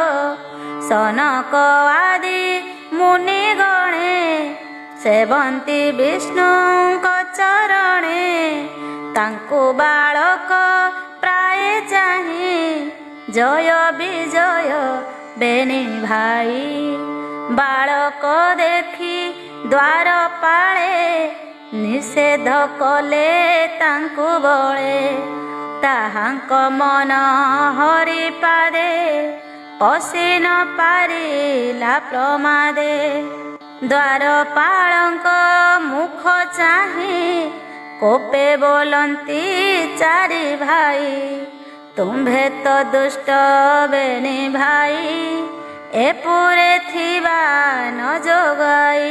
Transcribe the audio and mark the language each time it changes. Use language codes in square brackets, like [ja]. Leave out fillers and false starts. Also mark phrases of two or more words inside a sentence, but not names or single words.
[or] ସନକ ଆଦି ମୁନି ଗଣେ ସେବନ୍ତି ବିଷ୍ଣୁଙ୍କ ଚରଣେ ତାଙ୍କୁ ବାଳକ ପ୍ରାୟ ଚାହିଁ ଜୟ ବିଜୟ ବେନି ଭାଇ ବାଳକ ଦେଖି ଦ୍ୱାର ପାଳେ ନିଷେଧ କଲେ ତାଙ୍କୁ ବଳେ ତାହାଙ୍କ ମନ ହରି ପାଦେ ପଶି ନ ପାରିଲା ପ୍ରମାଦେ ଦ୍ୱାରପାଳଙ୍କ ମୁଖ ଚାହିଁ କୋପେ ବୋଲନ୍ତି ଚାରି ଭାଇ। ତୁମ୍ଭେ ତ ଦୁଷ୍ଟ ବେନି ଭାଇ, ଏପୁରେ ଥିବା ନ ଯୋଗାଇ।